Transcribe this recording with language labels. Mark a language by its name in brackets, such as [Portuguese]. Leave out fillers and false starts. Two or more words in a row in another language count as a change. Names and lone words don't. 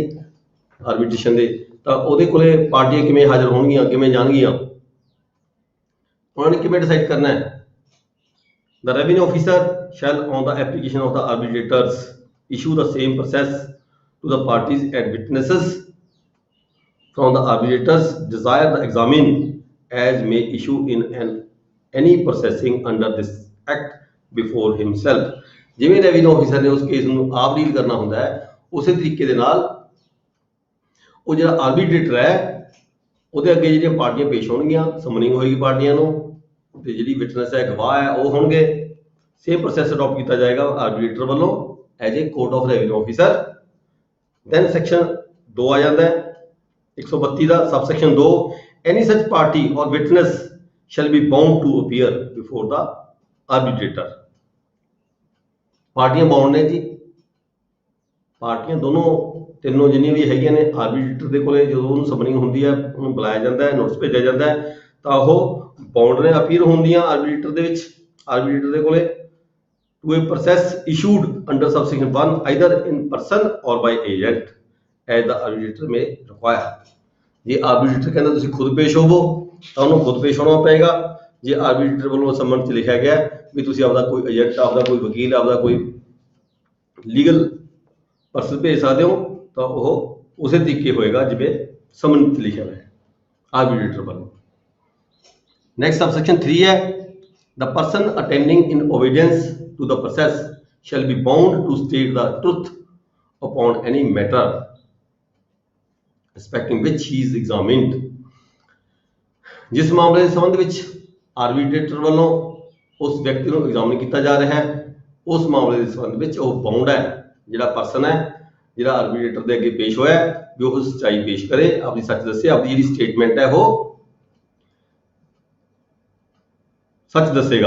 [Punjabi] ਆਰਬਿਟ੍ਰੇਸ਼ਨ ਦੇ ਤਾਂ ਉਹਦੇ ਕੋਲੇ ਪਾਰਟੀਆਂ ਕਿਵੇਂ ਹਾਜ਼ਰ ਹੋਣਗੀਆਂ, ਕਿਵੇਂ ਜਾਣਗੀਆਂ, ਉਹਨਾਂ ਨੇ ਕਿਵੇਂ ਡਿਸਾਈਡ ਕਰਨਾ ਹੈ? [English] the revenue officer shall on the application of the arbitrators issue the same process to the parties and witnesses from the arbitrators desire the examine as may issue in any processing under this act before himself। [Punjabi] ਜਿਵੇਂ [English] revenue officer [Punjabi] ਨੇ ਉਸ ਕੇਸ ਨੂੰ ਆਪ ਡੀਲ ਕਰਨਾ ਹੁੰਦਾ ਹੈ, ਉਸੇ ਤਰੀਕੇ ਦੇ ਨਾਲ ਉਹ ਜਿਹੜਾ ਆਰਬਿਟਰੇਟਰ ਹੈ ਉਹਦੇ ਅੱਗੇ ਜਿਹੜੀਆਂ ਪਾਰਟੀਆਂ ਪੇਸ਼ ਹੋਣਗੀਆਂ, ਸਮਨਿੰਗ ਹੋਏਗੀ ਪਾਰਟੀਆਂ ਨੂੰ, ਤੇ ਜਿਹੜੀ ਵਿਟਨੈਸ ਹੈ, ਗਵਾਹ ਹੈ, ਉਹ ਹੋਣਗੇ, [English] same process adopt [Punjabi] ਕੀਤਾ ਜਾਏਗਾ ਆਰਬਿਟਰੇਟਰ ਵੱਲੋਂ [English] as a court of revenue officer. then section [Punjabi] 2 ਆ ਜਾਂਦਾ ਹੈ 132 ਦਾ ਸਬਸੈਕਸ਼ਨ 2, [English] any such party or witness shall be bound to appear before the arbitrator। [Punjabi] ਪਾਰਟੀਆਂ ਬਾਉਂਡ ਨੇ ਜੀ, ਪਾਰਟੀਆਂ ਦੋਨੋਂ ਤਿੰਨੋਂ ਜਿੰਨੀਆਂ ਵੀ ਹੈਗੀਆਂ ਨੇ, ਆਰਬਿਟਰੇਟਰ ਦੇ ਕੋਲੇ ਜਦੋਂ ਉਹਨੂੰ ਸਮਨਿੰਗ ਹੁੰਦੀ ਹੈ ਉਹਨੂੰ ਬੁਲਾਇਆ ਜਾਂਦਾ ਹੈ, ਨੋਟਿਸ ਭੇਜਿਆ ਜਾਂਦਾ ਹੈ, ਤਾਂ ਉਹ ਬਾਉਂਡ ਨੇ ਅਪੀਅਰ ਹੁੰਦੀਆਂ ਆਰਬੀਟਰ ਦੇ ਵਿੱਚ, ਆਰਬੀਟਰ ਦੇ ਕੋਲੇ [English] to a process issued under subsection 1 either in person or by agent as the arbitrator may require। [Punjabi] ਜੇ ਆਰਬੀਟਰ ਕਹਿੰਦਾ ਤੁਸੀਂ ਖੁਦ ਪੇਸ਼ ਹੋਵੋ ਤਾਂ ਉਹਨੂੰ ਖੁਦ ਪੇਸ਼ ਹੋਣਾ ਪਏਗਾ। ਜੇ ਆਰਬੀਟਰ ਵੱਲੋਂ ਸੰਮਨ ਚ ਲਿਖਿਆ ਗਿਆ ਵੀ ਤੁਸੀਂ ਆਪਦਾ ਕੋਈ ਏਜੰਟ, ਆਪਦਾ ਕੋਈ ਵਕੀਲ, ਆਪਦਾ ਕੋਈ [English] legal person [Punjabi] ਭੇਜ ਸਕਦੇ ਹੋ ਤਾਂ ਉਹ ਉਸੇ ਤਰੀਕੇ ਹੋਏਗਾ ਜਿਵੇਂ ਸੰਮਨ ਚ ਲਿਖਿਆ ਹੋਇਆ ਹੈ ਆਰਬੀਟਰ ਵੱਲੋਂ। [English] next subsection 3 ਹੈ the person attending in obedience to the process shall be bound to state the truth upon any matter respecting which he is examined। [Punjabi] ਜਿਸ ਮਾਮਲੇ ਦੇ ਸੰਬੰਧ ਵਿੱਚ ਆਰਬੀਟਰੇਟਰ ਵੱਲੋਂ ਉਸ ਵਿਅਕਤੀ ਨੂੰ ਐਗਜ਼ਾਮਿਨ ਕੀਤਾ ਜਾ ਰਿਹਾ ਹੈ, ਉਸ ਮਾਮਲੇ ਦੇ ਸੰਬੰਧ ਵਿੱਚ ਉਹ ਬਾਉਂਡ ਹੈ, ਜਿਹੜਾ ਪਰਸਨ ਹੈ ਜਿਹੜਾ ਆਰਬੀਟਰੇਟਰ ਦੇ ਅੱਗੇ ਪੇਸ਼ ਹੋਇਆ ਵੀ ਉਹ ਸੱਚਾਈ ਪੇਸ਼ ਕਰੇ, ਆਪਣੀ ਸੱਚ ਦੱਸੇ, ਆਪਣੀ ਜਿਹੜੀ ਸਟੇਟਮੈਂਟ ਹੈ ਉਹ ਸੱਚ ਦੱਸੇਗਾ।